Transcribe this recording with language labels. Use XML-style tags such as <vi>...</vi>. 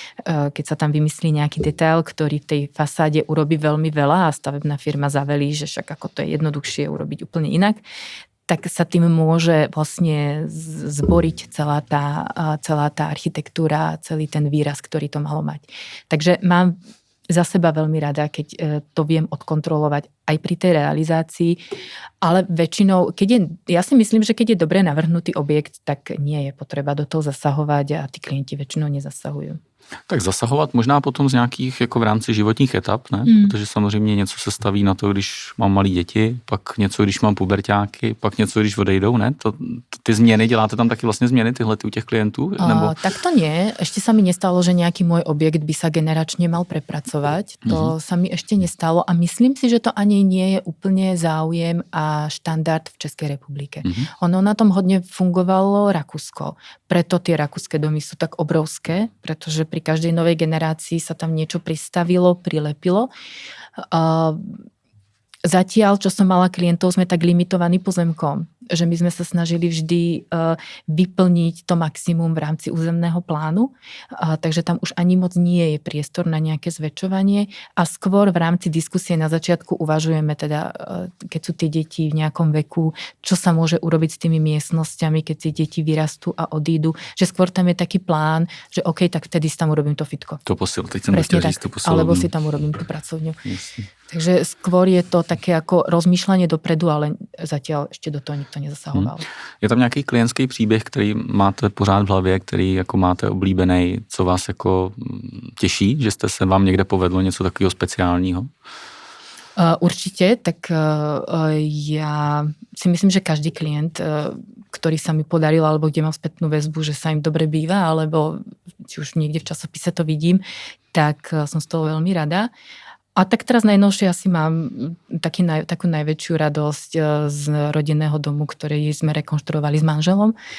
<sk>Keď sa tam vymyslí nejaký detail, ktorý v tej fasáde urobí veľmi veľa a stavebná firma zavelí, že však ako to je jednoduchšie urobiť úplne inak, tak sa tým môže vlastne zboriť celá tá architektúra, celý ten výraz, ktorý to malo mať. Takže mám za seba veľmi rada, keď to viem odkontrolovať aj pri tej realizácii, ale väčšinou, ja si myslím, že keď je dobre navrhnutý objekt, tak nie je potreba do toho zasahovať a tí klienti väčšinou nezasahujú.</sk> <cs>Tak zasahovat možná potom z nějakých jako v rámci životních etap, ne? Protože samozřejmě něco se staví na to, když mám malé děti, pak něco, když mám puberťáky, pak něco, když odejdou, ne? Ty změny, děláte tam taky vlastně změny tyhle u těch klientů? Nebo...</cs> <sk>Tak to nie. Ešte sa mi nestalo, že nejaký môj objekt by sa generačne mal prepracovať. To sa mi ešte nestalo a myslím si, že to ani nie je úplne záujem a štandard v Českej republike. Ono na tom hodne fungovalo Rakúsko. Preto tie rakúske domy sú tak obrovské, pretože pri každej novej generácii sa tam niečo pristavilo, prilepilo. Zatiaľ, čo som mala klientov, sme tak limitovaní pozemkom, že my sme sa snažili vždy vyplniť to maximum v rámci územného plánu, takže tam už ani moc nie je priestor na nejaké zväčšovanie a skôr v rámci diskusie na začiatku uvažujeme teda, keď sú tie deti v nejakom veku, čo sa môže urobiť s tými miestnosťami, keď si deti vyrastú a odídu, že skôr tam je taký plán, že OK, tak vtedy si tam urobím to fitko.</sk> <cs>To posil, teď som chtěl říct to posil.</cs> <sk>Alebo si tam urobím tú pracovňu. Takže skôr je to také ako rozmýšľanie dopredu, ale zatiaľ ešte do toho nikto nezasahoval.</sk> <cs>Je tam nějaký klientský příběh, který máte pořád v hlavě, který jako máte oblíbený, co vás jako těší, že jste se vám někde povedlo něco takového speciálního?</cs> <sk>Určite, tak ja si myslím, že každý klient, ktorý sa mi podaril, alebo kde mám spätnú väzbu, že sa im dobre býva, alebo či už niekde v časopise to vidím, tak som z toho veľmi rada. A tak teraz najnovšie asi mám takú najväčšiu radosť z rodinného domu, ktorý sme rekonštruovali s manželom.</sk>